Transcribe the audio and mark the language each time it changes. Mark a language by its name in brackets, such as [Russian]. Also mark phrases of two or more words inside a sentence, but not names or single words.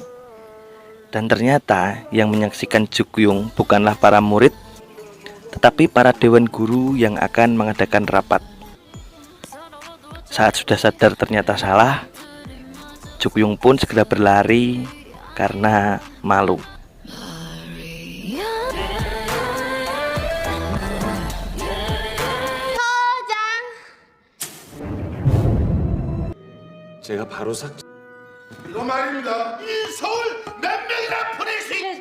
[Indonesian] Dan ternyata yang menyaksikan Jukyung bukanlah para murid, tetapi para dewan guru yang akan mengadakan rapat. Saat sudah sadar ternyata salah, Jukyung pun segera berlari karena malu. [Korean] 제가 바로 삭. 이거 말입니다. 이 서울 몇 명이나 보낼 수 있...